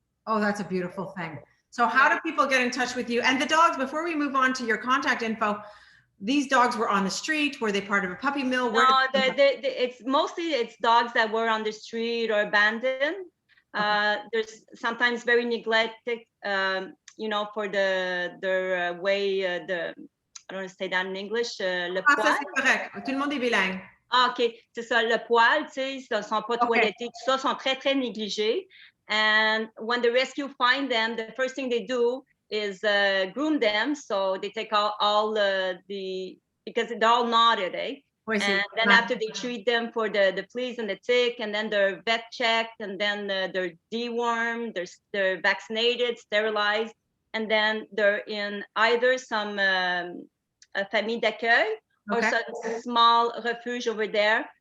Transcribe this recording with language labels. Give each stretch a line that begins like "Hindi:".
English: Oh, that's a beautiful thing. So how do people get in touch with you? And the dogs, before we move on to your contact info, these dogs were on the street. Were they part of a puppy mill? No, it's mostly dogs that were on the street or abandoned. There's sometimes very neglected, for their way, I don't want to say that in English, le poil.
French: Ça, c'est correct. Tout le monde est bilingue. Ah, OK. C'est ça, le poil, tu sais, ils sont pas toilettés, tout ça, sont très, très négligés.
English: And when the rescue find them, the first thing they do is groom them. So they take all because they're all knotted, and then after they treat them for the fleas and the tick, and then they're vet checked, and then they're dewormed, they're vaccinated, sterilized, and then they're in either some famille d'accueil or some small refuge over there.